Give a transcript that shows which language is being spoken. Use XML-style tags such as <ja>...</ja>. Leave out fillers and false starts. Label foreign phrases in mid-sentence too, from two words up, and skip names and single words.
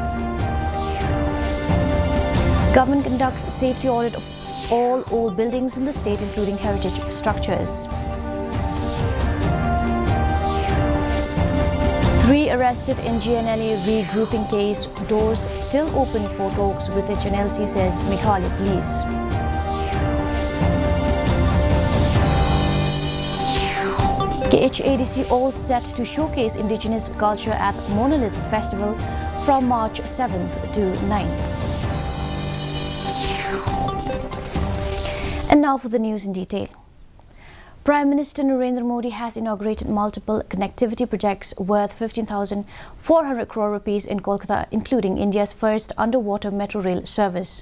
<en>Government conducts safety audit of all old buildings in the state, including heritage structures. 3 arrested in GNLA regrouping case, doors still open for talks with HNLC, says Meghalaya police. KHADC all set to showcase indigenous culture at Monolith Festival from March 7th to 9th. And now for the news in detail. Prime Minister Narendra Modi has inaugurated multiple connectivity projects worth 15,400 crore rupees in Kolkata, including India's first underwater metro rail service.</en>